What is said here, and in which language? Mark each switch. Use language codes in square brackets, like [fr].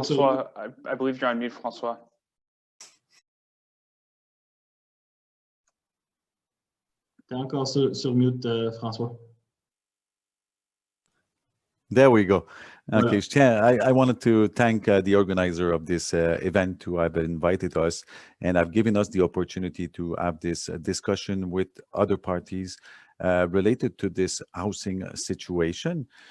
[en] François, I believe you're on mute, François. [fr] Tu es encore sur mute, François. [en] There we go. Okay, I wanted to thank the organizer of this event who have invited us, and have given us the opportunity to have this discussion with other parties related to this housing situation.